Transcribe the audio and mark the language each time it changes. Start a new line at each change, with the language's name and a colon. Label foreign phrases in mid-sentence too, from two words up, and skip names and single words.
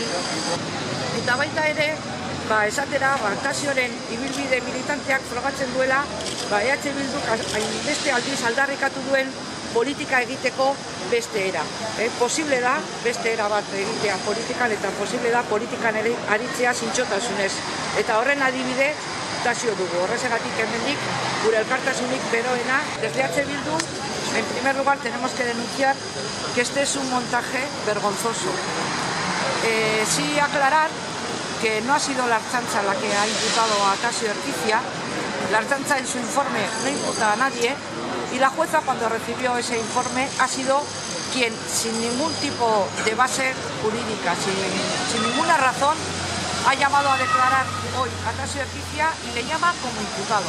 Basque: Eta baita ere, esatera, Tasioren ibilbide militanteak frogatzen duela, EH Bilduk hainbeste aldiz aldarrikatu duen politika egiteko beste era. Posible da beste era bat egitea politikan eta posible da politikan ere aritzea zintzotasunez. Eta horren adibide Tasio dugu. Horrezegatik hemendik gure elkartasunik beroena.
Spanish: Desde EH Bildu, en primer lugar, tenemos que denunciar que este es un montaje vergonzoso. Sí aclarar que no ha sido la Ertzaintza la que ha imputado a Tasio Ortizia. La Ertzaintza en su informe no imputa a nadie y la jueza cuando recibió ese informe ha sido quien sin ningún tipo de base jurídica, sin ninguna razón, ha llamado a declarar hoy a Tasio Ortizia y le llama como imputado.